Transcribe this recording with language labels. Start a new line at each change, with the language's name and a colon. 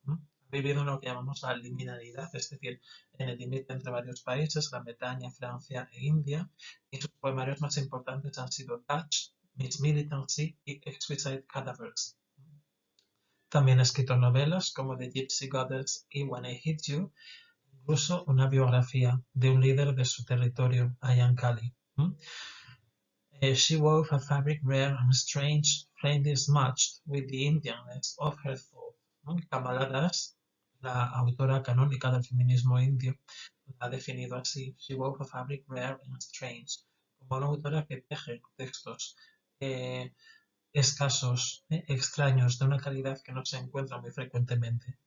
Spanish: Ha vivido en lo que llamamos la liminalidad, es decir, en el límite entre varios países, Gran Bretaña, Francia e India, y sus poemarios más importantes han sido Touch, Miss Militancy y Exquisite Cadavers. También ha escrito novelas como The Gypsy Goddess y When I Hit You, incluso una biografía de un líder de su territorio, Ayankali.
English: She wove a fabric rare and strange, plainly smudged with the Indianness of her thought.
Spanish: Kamala Das, la autora canónica del feminismo indio, la ha definido así:
English: She wove a fabric rare and strange,
Spanish: como una autora que teje textos escasos, extraños, de una calidad que no se encuentra muy frecuentemente.